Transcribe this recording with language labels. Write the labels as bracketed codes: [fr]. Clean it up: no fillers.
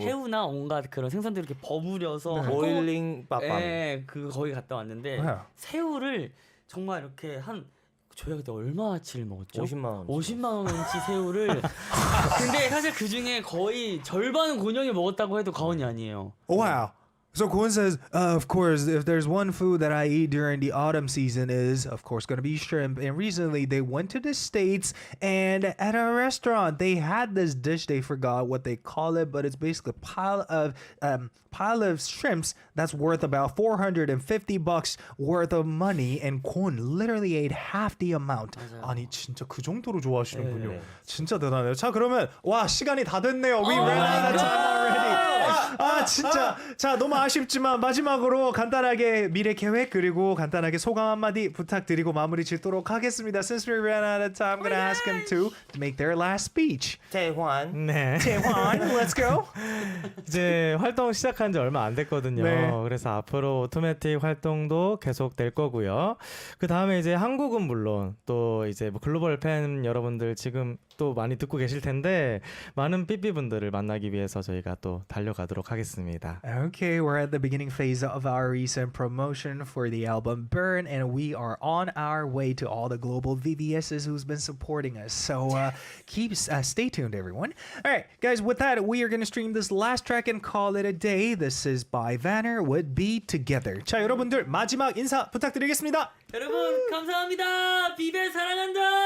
[ko] 새우나 온갖 그런 생선들 이렇게 버무려서 네. 하고, 보일링 빠밤. 예, 거기 갔다 왔는데 네. 새우를 정말 이렇게 저희가 그때 얼마치를 먹었죠? 50만 원. 50만 원치 새우를 근데 사실 그 중에 거의 절반은 곤영이 먹었다고 해도 과언이 아니에요. Wow. [en] So Kwon says, of course, if there's one food that I eat during the autumn season is, of course, going to be shrimp. And recently they went to the States and at a restaurant, they had this dish. They forgot what they call it, but it's basically a pile of shrimps that's worth about $450 worth of money. And Kwon literally ate half the amount. [ko] 아니, 진짜 그 정도로 좋아하시는군요. 네. 진짜 대단해요. 자, 그러면 와, 시간이 다 됐네요. [en] We ran out of time already. [ko] 아, 진짜. 자, 너무 아쉽지만 마지막으로 간단하게 미래 계획 그리고 간단하게 소감 한마디 부탁드리고 마무리 짓도록 하겠습니다. [en] Since we ran out of time, I'm gonna ask them to make their last speech. [ko] 태환. 네. [en] 태환, let's go. [ko] 이제 활동 시작한 지 얼마 안 됐거든요. 네. 그래서 앞으로 오토매틱 활동도 계속 될 거고요. 그 다음에 이제 한국은 물론 또 이제 뭐 글로벌 팬 여러분들 지금 또 많이 듣고 계실 텐데 많은 삐삐 분들을 만나기 위해서 저희가 또 달려가도록 하겠습니다. [en] Okay, we're at the beginning phase of our recent promotion for the album Burn, and we are on our way to all the global VVSs who's been supporting us. So stay tuned, everyone. All right, guys, with that, we are going to stream this last track and call it a day. This is by Vanner with Be Together. [ko] 자, 여러분들 마지막 인사 부탁드리겠습니다. 여러분 감사합니다. 비벨 사랑한다.